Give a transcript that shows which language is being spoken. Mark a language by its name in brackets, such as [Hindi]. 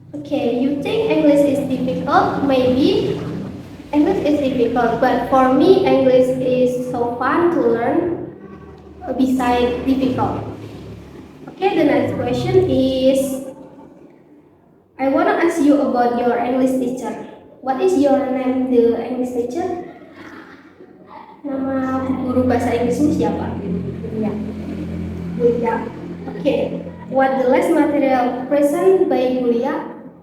[English] You think English is difficult? Maybe English is difficult, but for me, English is so fun to learn. Besides difficult. Okay, the next question is, I wanna ask you about your English teacher. What is your name, the English teacher? [Indonesian] Nama guru bahasa Inggrismu siapa? Iya. [English] Bulia. Okay. What the last material present by Bulia?